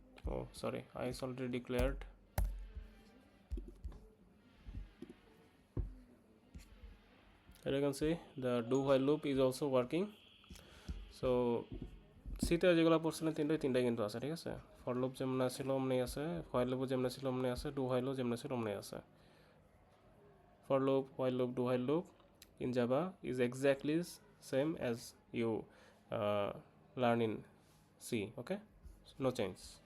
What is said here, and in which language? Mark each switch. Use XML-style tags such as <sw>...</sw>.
<en>Oh sorry, I is already declared. Here you can see the do while loop is also working.</en> <bn>So সিতে যেগুলো পড়ছিলেন তিনটাই কিন্তু আছে, ঠিক আছে। ফর লুপ যেমন ছিল অমনি আছে, হোয়াইল লুপও যেমন ছিল অমনি আছে, ডু হোয়াইলও যেমন ছিল অমনি আছে।</bn> <en>For loop, while loop, do while loop in Java is exactly same as you learn in C, okay, no change.</en>